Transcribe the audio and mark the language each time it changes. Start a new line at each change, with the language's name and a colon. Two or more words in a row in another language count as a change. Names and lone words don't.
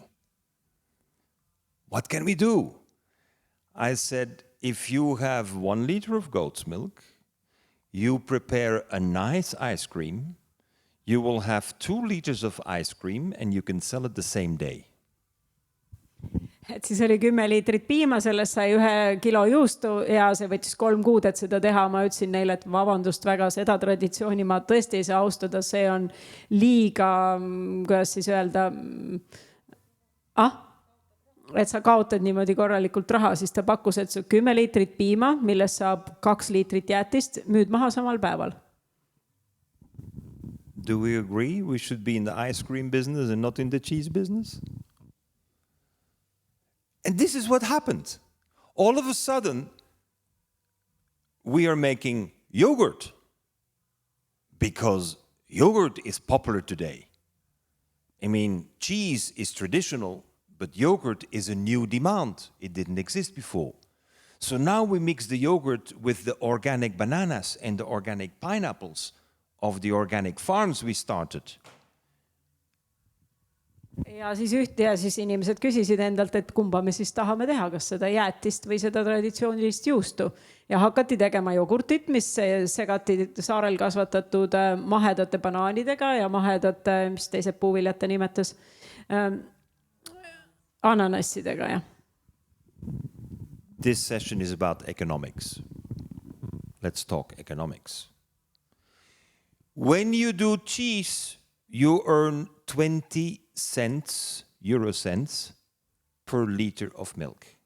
English: What can we do? I said, if you have 1 liter of goat's milk, you prepare a nice ice cream, you will have 2 liters of ice cream and you can sell it the same day.
Estonian: Et siis oli 10 liitrit piima, sellest sai 1 kilo juustu ja see võttis 3 kuud, et seda teha. Ma ütlesin neile, et vabandust väga, seda traditsiooni ma tõesti ei saa austada, see on liiga, kuidas siis öelda, et sa kaotad niimoodi korralikult raha, siis ta pakkus, et 10 liitrit piima, millest saab 2 liitrit jäätist, müüd maha samal päeval.
English: Do we agree we should be in the ice cream business and not in the cheese business? And this is what happened. All of a sudden, we are making yogurt because yogurt is popular today. I mean, cheese is traditional, but yogurt is a new demand. It didn't exist before. So now we mix the yogurt with the organic bananas and the organic pineapples of the organic farms we started.
Estonian: Ja siis inimesed küsisid endalt, et kumba me siis tahame teha, kas seda jäätist või seda traditsioonilist juustu. Ja hakati tegema jogurtit, mis segati saarel kasvatatud mahedate banaanidega ja mahedate, mis teised puuviljad ta nimetas, ananassidega. Ja.
English: This session is about economics. Let's talk economics. When you do cheese, you earn 20 cents, euro cents, per liter of milk.